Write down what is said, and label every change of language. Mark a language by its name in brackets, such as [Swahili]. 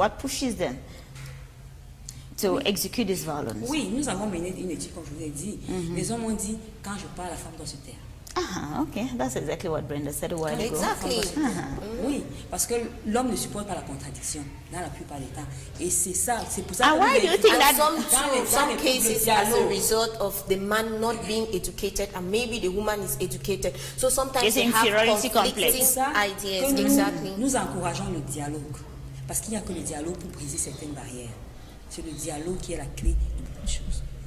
[English] What pushes them to execute this violence? [French] Oui, nous avons mené une étude, comme je vous l'ai dit. Les hommes ont dit, quand je parle, la femme doit se taire. [English] Okay, that's exactly what Brenda said a while ago. Exactly. [French] Oui, parce que l'homme ne supporte pas la contradiction dans la plupart des temps. Et c'est ça, c'est pour ça. [English] Why do you think that some cases as a result of the man not being educated and maybe the woman is educated? So sometimes they have conflicting ideas. [French] Nous encourageons le dialogue. Parce qu'il n'y a que le dialogue pour briser certaines barrières. C'est le dialogue qui est la clé de beaucoup de choses.